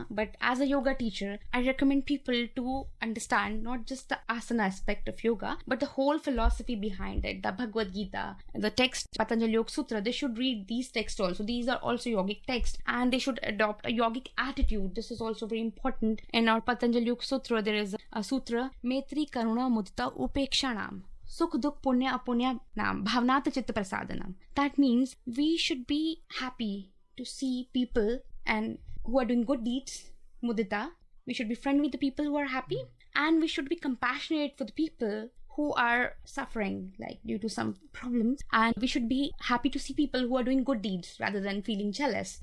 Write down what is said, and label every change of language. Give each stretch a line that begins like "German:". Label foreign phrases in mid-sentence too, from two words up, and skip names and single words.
English: But as a yoga teacher, I recommend people to understand not just the asana aspect of yoga, but the whole philosophy behind it. The Bhagavad Gita, the text, Patanjali Yoga Sutra, they should read these texts also. These are also yogic texts, and they should adopt a yogic attitude. This is also very important. In our Patanjali Yoga Sutra, there is a sutra,
Sanskrit: मैत्री करुणा मुदिता उपेक्षाणाम्. सुख दुःख पुण्य अपुण्य नाम् भावनात चित्त प्रसादनम्.
English: That means we should be happy to see people and who are doing good deeds, mudita. We should be friendly with the people who are happy, and we should be compassionate for the people who are suffering, like due to some problems, and we should be happy to see people who are doing good deeds rather than feeling jealous.